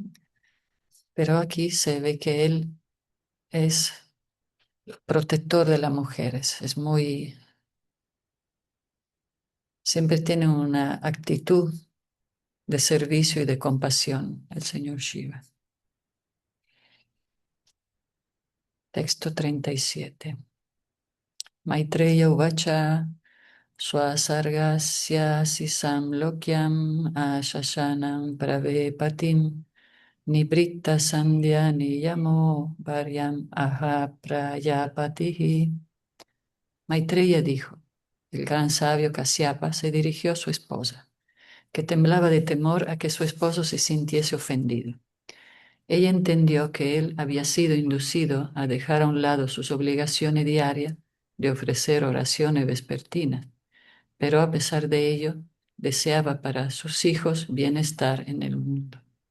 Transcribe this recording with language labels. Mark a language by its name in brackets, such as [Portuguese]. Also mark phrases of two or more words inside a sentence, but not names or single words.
[Spanish] Pero aquí se ve que él es protector de las mujeres, es muy, siempre tiene una actitud de servicio y de compasión, el señor Shiva. Texto 37. [Sanskrit] मैत्रेय उवाच स्वसर्गस्य आशिषं लोक्याम् आशासानां प्रवेपतीम् निवृत्त सन्ध्या नियमो भार्याम् आह प्रजापतिः. [Spanish] Maitreya dijo, el gran sabio Kasyapa se dirigió a su esposa, que temblaba de temor a que su esposo se sintiese ofendido. Ella entendió que él había sido inducido a dejar a un lado sus obligaciones diarias de ofrecer oraciones vespertinas, pero a pesar de ello deseaba para sus hijos bienestar en el mundo.